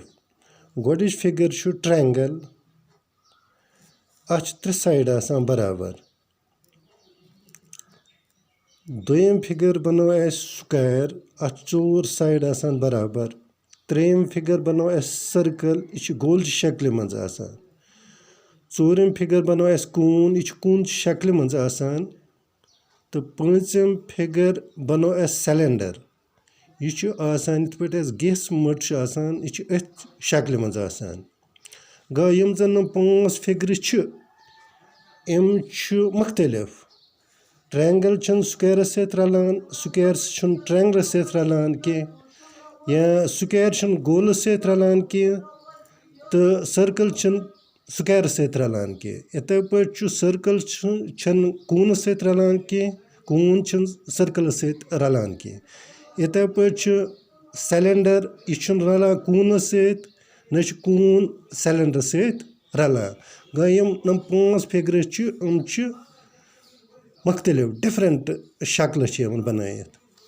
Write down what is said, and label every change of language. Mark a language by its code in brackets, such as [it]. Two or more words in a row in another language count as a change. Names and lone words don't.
[ks] गोडिच फिगर ट्रायंगल। अच 3 साइड आसान बराबर। दोयम फिगर बनो स्क्वायर। अच 4 साइड आसान बराबर। त्रेयम फिगर बनो सर्कल। यह गोल शक्ल मज आसान। चोरम फिगर बनो कून। यह कून शक्ल मज आसान। तो पांचम फिगर बनो सिलेंडर। यह आसान इत पे गेस मट आसान। यह अथ शक्ल मज आसान। गो यम जन 5 फिगर यम मुख्तलिफ। ट्रायंगल स्क्वायर सत रलान, स्क्वायर ट्रायंगल सत रलान कह, या स्क्वायर गोल सत रलान कह, तो सर्कल स्क्वायर सत रलान कह। इथे पे सर्कल कून सत रलान कह, कून सर्कल सत रलान कह। इथे पे सिलेंडर यह रलान कून सत, न कून सिलेंडर सत रलान। गो यम 5 फिगर मुख्तलिफ डिफरेंट शक्ल बनायित।